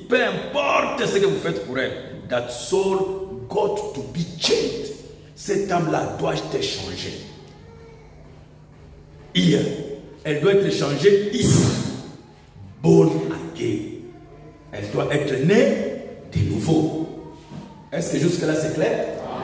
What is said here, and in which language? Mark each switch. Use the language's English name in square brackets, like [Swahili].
[French] Peu importe ce que vous faites pour elle. [English] That soul got to be changed. [French] Cette âme-là doit être changée. [English] Here. [French] Elle doit être changée ici. [English] Born again. [French] Elle doit être née de niveau. Est-ce que jusque-là c'est clair?